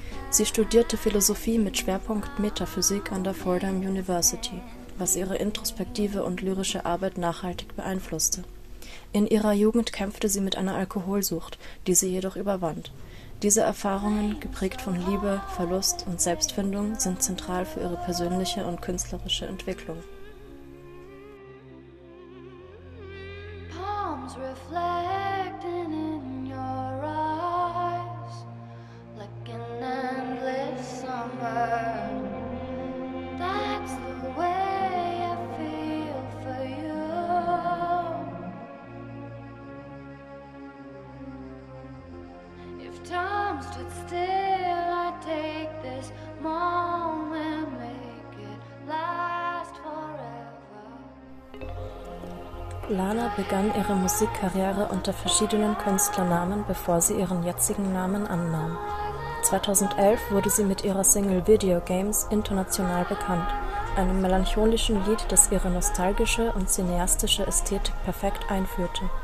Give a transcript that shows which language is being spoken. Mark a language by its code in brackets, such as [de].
[de] Sie studierte Philosophie mit Schwerpunkt Metaphysik an der Fordham University, was ihre introspektive und lyrische Arbeit nachhaltig beeinflusste. In ihrer Jugend kämpfte sie mit einer Alkoholsucht, die sie jedoch überwand. Diese Erfahrungen, geprägt von Liebe, Verlust und Selbstfindung, sind zentral für ihre persönliche und künstlerische Entwicklung. [en] Palms reflecting in your eyes, like an endless summer. That's the way I feel for you. If time stood still, I'd take this moment, make it last forever. [de] Lana begann ihre Musikkarriere unter verschiedenen Künstlernamen, bevor sie ihren jetzigen Namen annahm. 2011 wurde sie mit ihrer Single Video Games international bekannt, einem melancholischen Lied, das ihre nostalgische und cineastische Ästhetik perfekt einführte.